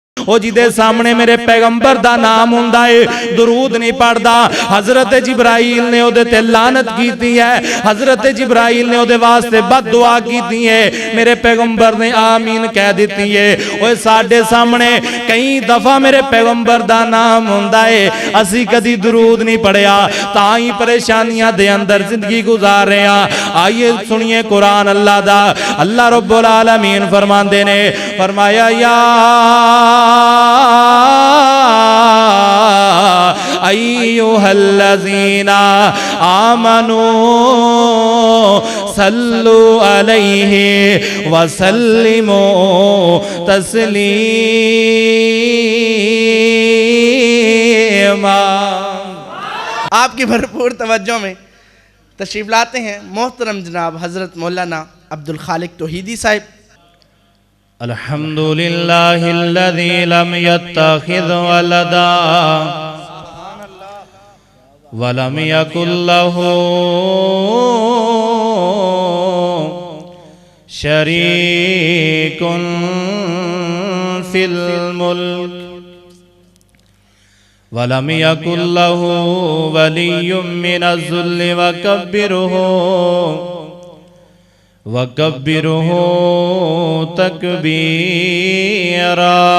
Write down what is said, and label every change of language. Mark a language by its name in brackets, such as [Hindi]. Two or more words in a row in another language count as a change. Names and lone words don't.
[Punjabi] ਓ ਜਿਦੇ ਸਾਹਮਣੇ ਮੇਰੇ ਪੈਗ਼ੰਬਰ ਦਾ ਨਾਮ ਹੁੰਦਾ ਹੈ ਦਰੂਦ ਨਹੀਂ ਪੜ੍ਹਦਾ, ਹਜ਼ਰਤ ਜਿਬਰਾਈਲ ਨੇ ਓਦੇ ਤੇ ਲਾਨਤ ਕੀਤੀ ਹੈ, ਹਜ਼ਰਤ ਜਿਬਰਾਈਲ ਨੇ ਓਦੇ ਵਾਸਤੇ ਬਦਦੁਆ ਕੀਤੀ ਹੈ, ਮੇਰੇ ਪੈਗ਼ੰਬਰ ਨੇ ਆਮੀਨ ਕਹਿ ਦੀ ਹੈ। ਓਏ ਸਾਡੇ ਸਾਹਮਣੇ ਕਈ ਦਫ਼ਾ ਮੇਰੇ ਪੈਗ਼ੰਬਰ ਦਾ ਨਾਮ ਹੁੰਦਾ ਹੈ, ਅਸੀਂ ਕਦੀ ਦਰੂਦ ਨਹੀਂ ਪੜ੍ਹਿਆ, ਤਾਈਂ ਪਰੇਸ਼ਾਨੀਆਂ ਦੇ ਅੰਦਰ ਜ਼ਿੰਦਗੀ ਗੁਜ਼ਾਰ ਰਹੇ ਹੈਂ। [Urdu] آئیے سنیے [Punjabi] ਕੁਰਾਨ ਅੱਲਾਹ ਦਾ। [Arabic] الله رب العالمين [Punjabi] ਫ਼ਰਮਾਂਦੇ ਨੇ, ਫ਼ਰਮਾਇਆ [Arabic] يا أيها الذين آمنوا صلوا عليه وسلموا تسليما. [Urdu] آپ کی بھرپور توجہ میں تشریف لاتے ہیں محترم جناب حضرت مولانا عبد الخالق توحیدی صاحب. [Arabic] الحمد لله الذي لم يتخذ ولدا ولم يقل له شريك في الملك ولم يقل له ولي من الذل وكبره تكبيرا.